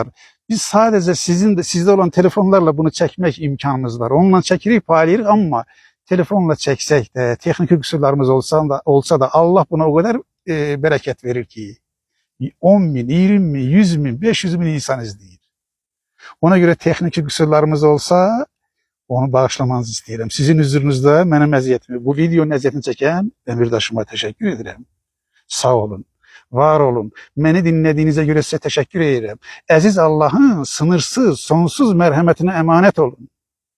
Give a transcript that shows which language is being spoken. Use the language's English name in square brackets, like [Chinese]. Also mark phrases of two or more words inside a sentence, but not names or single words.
[Turkish] Biz sadece sizde olan telefonlarla bunu çekmek imkanımız var. Onunla çekirip paylayırıq ama telefonla çeksek de, teknik kusurlarımız olsa da Allah buna o kadar bereket verir ki 10 bin, 20 bin, 100 bin, 500 bin insan izleyir. Ona göre teknik kusurlarımız olsa onu [Azerbaijani] bağışlamanızı istəyirəm. Sizin huzurunuzda mənim əziyyətimi, bu videonun əziyyətini çəkən ömürdaşıma təşəkkür edirəm. Sağ olun, var olun. Məni dinlədiyinizə görə sizə təşəkkür edirəm. Əziz Allahın sınırsız, sonsuz mərhəmətinə əmanət olun.